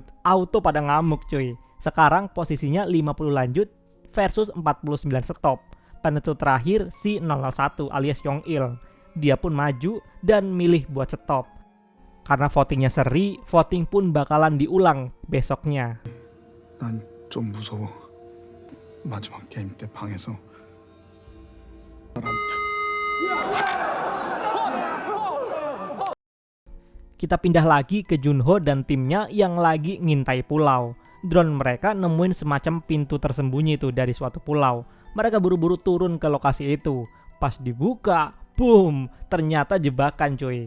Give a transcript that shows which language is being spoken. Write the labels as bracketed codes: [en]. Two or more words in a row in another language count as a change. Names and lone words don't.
[id] Auto pada ngamuk cuy. Sekarang posisinya 50 lanjut versus 49 stop. Penentu terakhir si 001 alias Yong-il. Dia pun maju dan milih buat stop. Karena votingnya seri, voting pun bakalan diulang besoknya. [ko] 난 좀 무서워. 마지막 게임 때 방에서 [id] Kita pindah lagi ke Junho dan timnya yang lagi ngintai pulau. Drone mereka nemuin semacam pintu tersembunyi itu dari suatu pulau. Mereka buru-buru turun ke lokasi itu. Pas dibuka, boom, ternyata jebakan cuy.